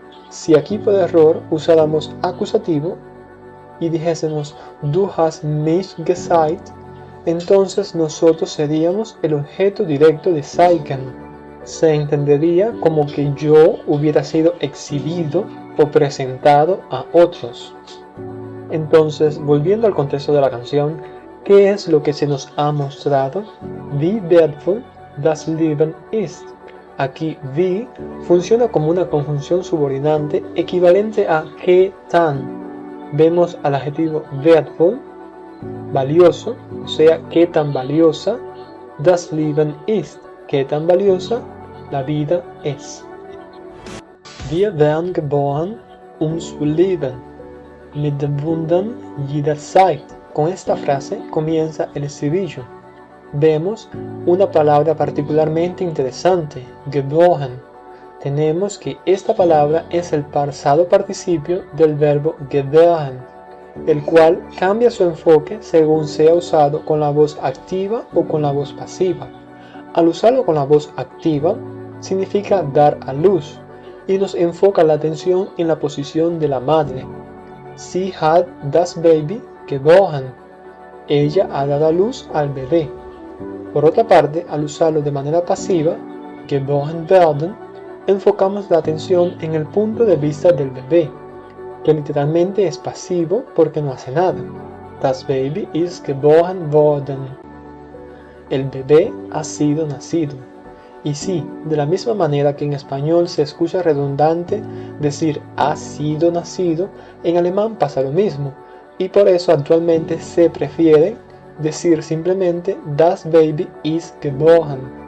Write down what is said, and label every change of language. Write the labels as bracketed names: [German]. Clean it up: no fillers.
[Spanish] Si aquí por error usáramos acusativo y dijésemos [German] du hast mich gezeigt, [Spanish] entonces nosotros seríamos el objeto directo de zeigen. Se entendería como que yo hubiera sido exhibido o presentado a otros. Entonces, volviendo al contexto de la canción, ¿qué es lo que se nos ha mostrado? [German] Wie wertvoll das Leben ist. [Spanish] Aquí wie funciona como una conjunción subordinante equivalente a qué tan. Vemos al adjetivo wertvoll, valioso, o sea, qué tan valiosa, [German] das Leben ist, [Spanish] qué tan valiosa la vida es. [German] Wir werden geboren, zu leben, mit den Wundern jederzeit. [Spanish] Con esta frase comienza el estribillo. Vemos una palabra particularmente interesante, geboren. Tenemos que esta palabra es el pasado participio del verbo gebären, el cual cambia su enfoque según sea usado con la voz activa o con la voz pasiva. Al usarlo con la voz activa, significa dar a luz y nos enfoca la atención en la posición de la madre. [German] Sie hat das Baby geboren. [Spanish] Ella ha dado a luz al bebé. Por otra parte, al usarlo de manera pasiva, [German] geboren werden, [Spanish] enfocamos la atención en el punto de vista del bebé, que literalmente es pasivo porque no hace nada. [German] Das Baby ist geboren worden. [Spanish] El bebé ha sido nacido. Y sí, de la misma manera que en español se escucha redundante decir ha sido nacido, en alemán pasa lo mismo. Y por eso actualmente se prefiere decir simplemente [German] das Baby ist geboren.